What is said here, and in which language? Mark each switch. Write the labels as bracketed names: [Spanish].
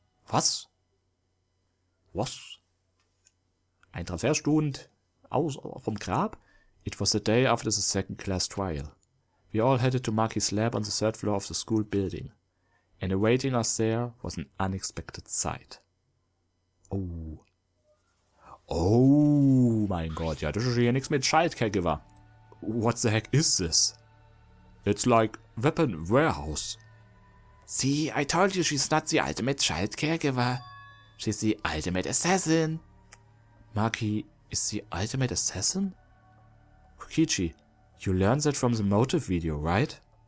[German] Was? Was? Ein Transferstudent vom Grab? [English] It was the day after the second class trial. We all headed to Maki's lab on the third floor of the school building. And awaiting us there was an unexpected sight. Oh. [German] Oh mein Gott, ja, das ist hier nichts mit Schaltcaregiver. [English] What the heck is this? It's like weapon warehouse. See, I told you she's not the ultimate child caregiver. She's the ultimate assassin. Maki is the ultimate assassin? Kokichi, you learned that from the motive video, right?